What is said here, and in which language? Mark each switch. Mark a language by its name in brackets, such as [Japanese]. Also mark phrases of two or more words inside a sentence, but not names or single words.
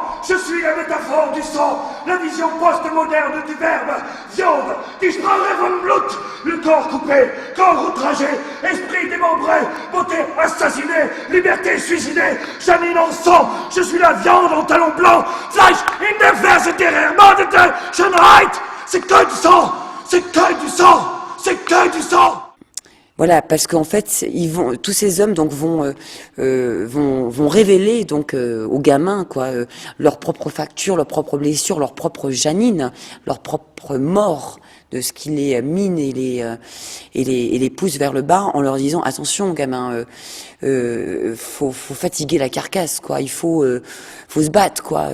[French] Je suis la métaphore du sang, la vision post-moderne du verbe. Viande, [German] die Sprache von Blut. [French] Le corps coupé, corps outragé, esprit démembré, beauté assassinée, liberté suicidée, janine en sang. Je suis la viande en talons blancs. [German] Fleisch in der Ferse der ermordete Schönheit. [French] C'est que du sang. C'est que du sang. C'est que du sang. Voilà, parce qu'en fait, tous ces hommes donc vont révéler donc aux gamins quoi leur propre facture, leur propre blessure, leur propre janine, leur propre mort de ce qui les mine et les pousse vers le bas en leur disant attention gamins, faut fatiguer la carcasse quoi, il faut se battre quoi.